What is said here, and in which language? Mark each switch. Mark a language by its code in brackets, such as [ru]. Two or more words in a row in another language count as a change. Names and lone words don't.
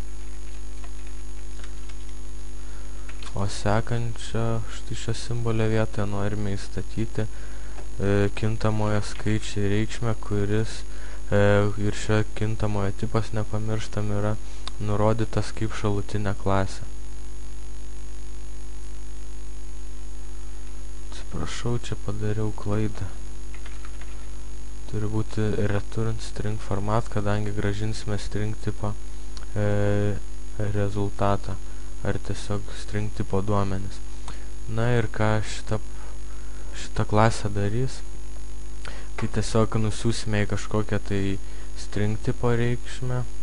[lt] O sekančio štai šio simbolio vietoje norime įstatyti kintamojo skaičiai reikšmę, kuris ir šio kintamojo tipas, nepamirštam, yra nurodytas kaip šalutinė klasė. Atsiprašau, čia padariau klaidą. Turi būti [en] return string format, [lt] kadangi gražinsime string tipo rezultatą. Ar tiesiog string tipo duomenis. Na ir ką šita klasė darys, tai tiesiog nusiųsime į kažkokią tai string tipo reikšmę.